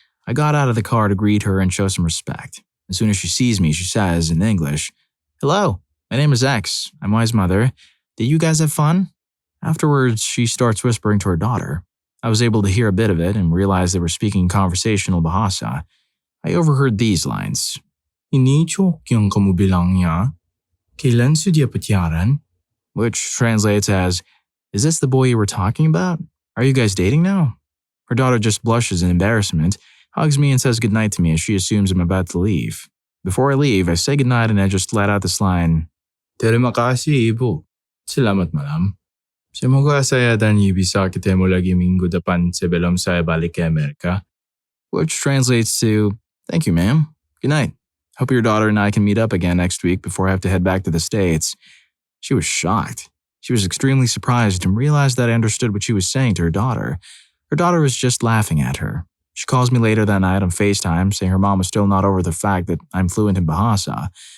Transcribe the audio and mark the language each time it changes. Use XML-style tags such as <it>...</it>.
<en>I got out of the car to greet her and show some respect. As soon as she sees me, she says, in English, "Hello, my name is X. I'm Y's mother. Did you guys have fun?" Afterwards, she starts whispering to her daughter. I was able to hear a bit of it and realized they were speaking conversational Bahasa. I overheard these lines.</en> <id>"Ini cowok yang kamu bilangnya, kailan sudah pacaran?"</id> <en>Which translates as, "Is this the boy you were talking about? Are you guys dating now?" Her daughter just blushes in embarrassment, hugs me and says goodnight to me as she assumes I'm about to leave. Before I leave, I say goodnight and I just let out this line,</en> <id>"Terima kasih, Ibu. Salamat malam. Semoga saya dan Ibu bisa ketemu lagi minggu depan sebelum saya balik ke Amerika."</id> <en>Which translates to, "Thank you, ma'am. Good night. Hope your daughter and I can meet up again next week before I have to head back to the States." She was shocked. She was extremely surprised and realized that I understood what she was saying to her daughter. Her daughter was just laughing at her. She calls me later that night on FaceTime saying her mom was still not over the fact that I'm fluent in Bahasa.</en>